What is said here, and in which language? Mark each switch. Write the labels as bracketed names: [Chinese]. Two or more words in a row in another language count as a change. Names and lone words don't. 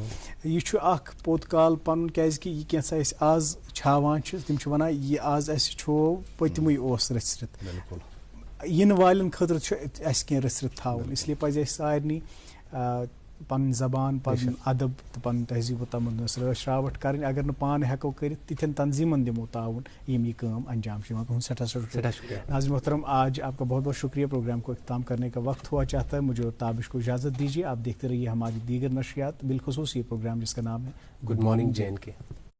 [Kashmiri] یہِ چھُ اکھ پوٚت کال پنُن کیازکہِ یہِ کینٛژھا أسۍ آز چھاوان چھِ تِم چھِ ونان یہِ آز اسہِ چھوو پٔتمٕے اوس رٔژھرِتھ. یِنہٕ والٮ۪ن خٲطرٕ چھُ اسہِ کینٛہہ رٔژھرِتھ تھاوُن. اسلیے پزِ اسہِ سارنٕے پنٕنۍ زبان پنُن ادب تہٕ پنُن تہذیٖب و تمدنس رٲچھ راوٹھ کرٕنۍ. اگر نہٕ پانہٕ ہٮ۪کو کٔرِتھ تِتھٮ۪ن تنظیٖمن دِمو تعاوُن یِم یہ کٲم انجام چھِ یِوان. تُہُنٛد سٮ۪ٹھاہ شُکریہ. [Urdu] ناظرین محترم آج آپ کا بہت بہت شکریہ. پروگرام کو اختتام کرنے کا وقت ہوا چاہتا ہے. مجھے اور تابش کو اجازت دیجیے. آپ دیکھتے رہیے ہماری دیگر نشریات بالخصوص یہ پروگرام جس کا نام ہے گڈ مارننگ جے اینڈ کے.